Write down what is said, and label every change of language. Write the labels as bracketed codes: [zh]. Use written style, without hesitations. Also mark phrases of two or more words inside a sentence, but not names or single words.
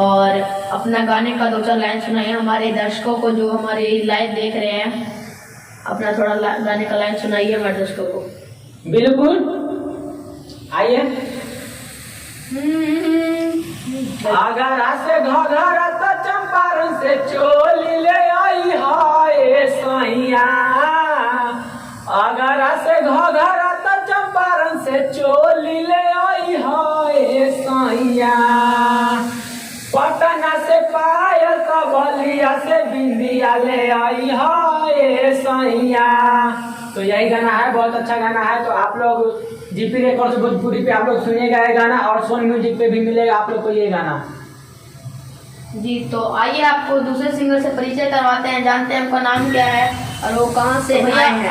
[hi] और अपना गाने का दो चार लाइन सुनाइए हमारे दर्शकों को जो हमारे लाइव देख रहे हैं। अपना थोड़ा गाने का लाइन सुनाइए हमारे दर्शकों को। बिल्कुल, आइए। आगरा से घघरा तो चंपारण से चोली ले आई हाय सैया। आगरा से घघरा तो चंपारण से चोली ले आई हाय सैया। पटना से पायल तो बलिया से बिंदिया ले आई हाय सैया। तो यही गाना है, बहुत अच्छा गाना है। तो आप लोग जीपी रिकॉर्ड्स भोजपुरी पे आप लोग सुनिएगा ये गाना, और सोनी म्यूजिक पे भी मिलेगा आप लोग को ये गाना। जी, तो आइए आपको दूसरे सिंगर से परिचय करवाते हैं, जानते हैं उनका नाम क्या है और वो कहाँ से आए हैं।